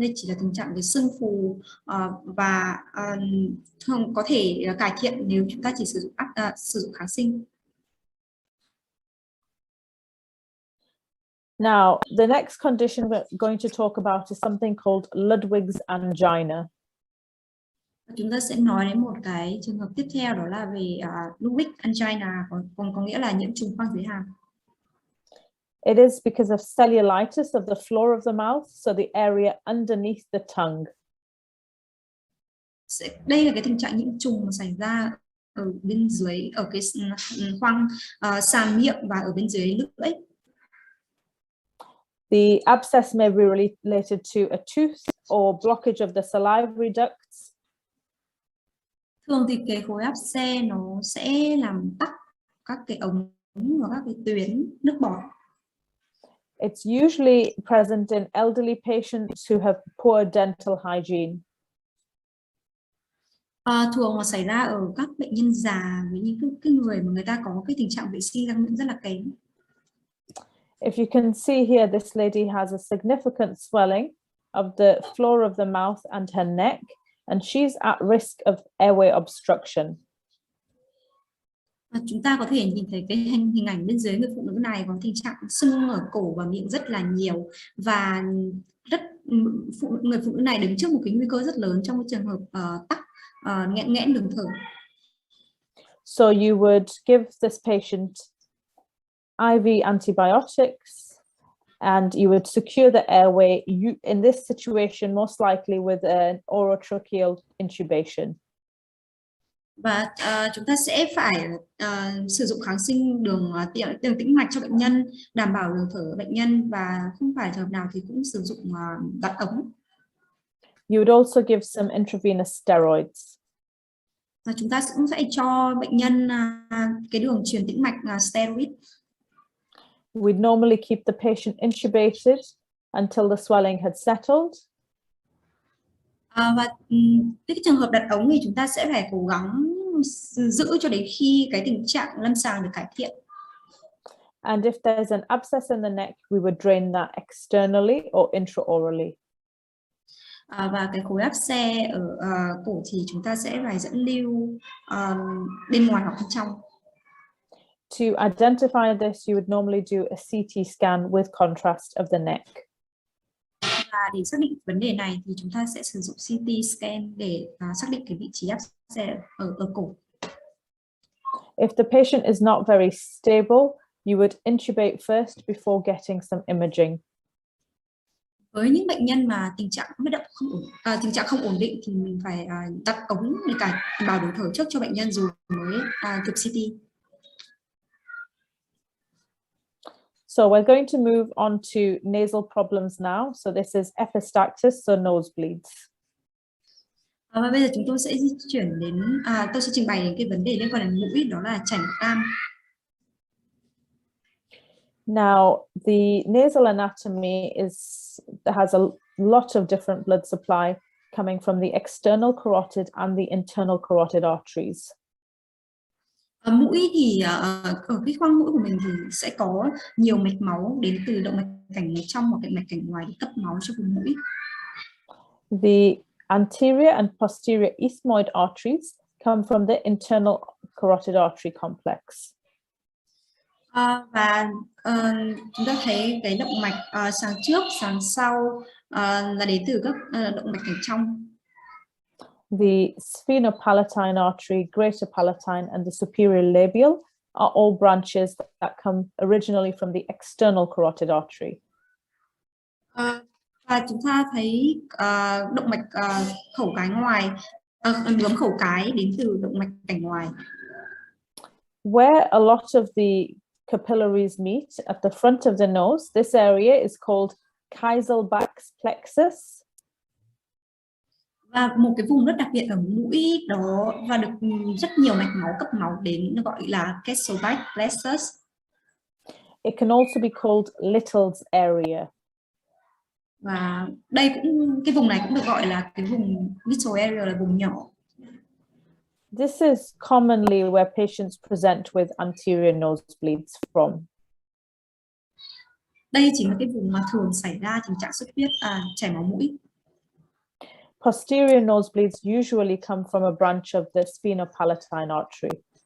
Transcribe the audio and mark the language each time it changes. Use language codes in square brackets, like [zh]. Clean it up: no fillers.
[vi] Đây chỉ là tình trạng cái sưng phù và thường có thể cải thiện nếu chúng ta chỉ sử dụng kháng sinh. [en] Now, the next condition we're going to talk about is something called Ludwig's angina. [vi] Chúng ta sẽ nói đến một cái trường hợp tiếp theo, đó là về Ludwig angina, có nghĩa là nhiễm trùng khoang dưới hàm. [en] It is because of cellulitis of the floor of the mouth, so the area underneath the tongue. [vi] Đây là cái tình trạng nhiễm trùng mà xảy ra ở bên dưới, ở cái khoang sàn miệng và ở bên dưới lưỡi. [en] The abscess may be related to a tooth or blockage of the salivary ducts. [vi] Thường thì cái khối áp xe nó sẽ làm tắc các cái ống và các cái tuyến nước bọt. [en] It's usually present in elderly patients who have poor dental hygiene. [vi] Thường là xảy ra ở các bệnh nhân già, với những cái người mà người ta có cái tình trạng vệ sinh răng miệng rất là kém. [en] If you can see here, this lady has a significant swelling of the floor of the mouth and her neck, and she's at risk of airway obstruction. [vi] Chúng ta có thể nhìn thấy cái hình ảnh bên dưới người phụ nữ này có tình trạng sưng ở cổ và miệng rất là nhiều, và người phụ nữ này đứng trước một cái nguy cơ rất lớn trong cái trường hợp tắc nghẽn đường thở. [en] So you would give this patient IV antibiotics, and you would secure the airway. In this situation, most likely with an orotracheal intubation. [vi] Và chúng ta sẽ phải sử dụng kháng sinh đường tĩnh mạch cho bệnh nhân, đảm bảo đường thở của bệnh nhân, và không phải trường hợp nào thì cũng sử dụng đặt ống. [en] You would also give some intravenous steroids. [vi] Và chúng ta cũng sẽ cho bệnh nhân cái đường truyền tĩnh mạch steroid. [en] We'd normally keep the patient intubated until the swelling had settled. [vi] Và cái trường hợp đặt ống thì chúng ta sẽ phải cố gắng giữ cho đến khi cái tình trạng lâm sàng được cải thiện. [en] And if there's an abscess in the neck, we would drain that externally or intraorally. [vi] Và cái khối áp xe ở cổ thì chúng ta sẽ phải dẫn lưu bên ngoài hoặc bên trong. [en] To identify this, you would normally do a CT scan with contrast of the neck. [vi] Và để xác định vấn đề này thì chúng ta sẽ sử dụng CT scan để xác định cái vị trí áp xe ở cổ. [en] If the patient is not very stable, you would intubate first before getting some imaging. [vi] Với những bệnh nhân mà tình trạng không ổn định thì mình phải đặt ống để bảo đường thở trước cho bệnh nhân rồi mới chụp CT. [en] So we're going to move on to nasal problems now. So this is epistaxis, so nosebleeds. [vi] Và bây giờ chúng tôi sẽ di chuyển đến, tôi sẽ trình bày đến cái vấn đề liên quan đến mũi, đó là chảy máu cam. [en] Now, the nasal anatomy has a lot of different blood supply coming from the external carotid and the internal carotid arteries. [vi] Mũi thì ở cái khoang mũi của mình thì sẽ có nhiều mạch máu đến từ động mạch cảnh trong hoặc động mạch cảnh ngoài để cấp máu cho vùng mũi. [en] The anterior and posterior ethmoid arteries come from the internal carotid artery complex. [vi] Và chúng ta thấy cái động mạch sàng trước, sàng sau là đến từ các động mạch cảnh trong. [en] The sphenopalatine artery, greater palatine, and the superior labial are all branches that come originally from the external carotid artery. [vi] Và chúng ta thấy động mạch khẩu cái ngoài, bướm khẩu cái đến từ động mạch cảnh ngoài. [en] Where a lot of the capillaries meet at the front of the nose, this area is called Kieselbach's plexus. [vi] Và một cái vùng rất đặc biệt ở mũi đó và được rất nhiều mạch máu cấp máu đến, nó gọi là Kieselbach plexus. [en] It can also be called Little's area. [vi] Và đây cái vùng này cũng được gọi là cái vùng [en] little area, [vi] là vùng nhỏ. [en] This is commonly where patients present with anterior nosebleeds from. [vi] Đây chính là cái vùng mà thường xảy ra tình trạng xuất huyết, chảy máu mũi. [en] Posterior nosebleeds usually come from a branch of the sphenopalatine artery.